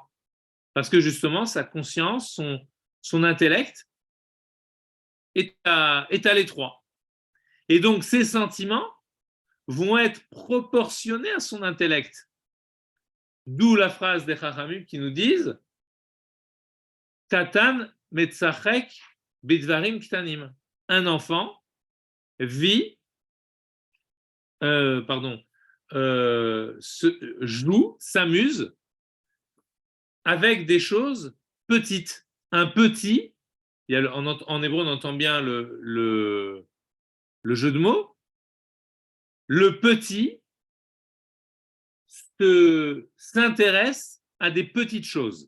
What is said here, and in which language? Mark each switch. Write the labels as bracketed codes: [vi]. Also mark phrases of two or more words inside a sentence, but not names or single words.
[fr] Parce que justement, sa conscience, son intellect est à l'étroit. Et donc, ses sentiments vont être proportionnés à son intellect. D'où la phrase des Chachamim qui nous disent [he] קטן מצחק בדברים קטנים. [fr] Un enfant vit, joue, s'amuse avec des choses petites. Un petit, en hébreu on entend bien le jeu de mots, le petit s'intéresse à des petites choses.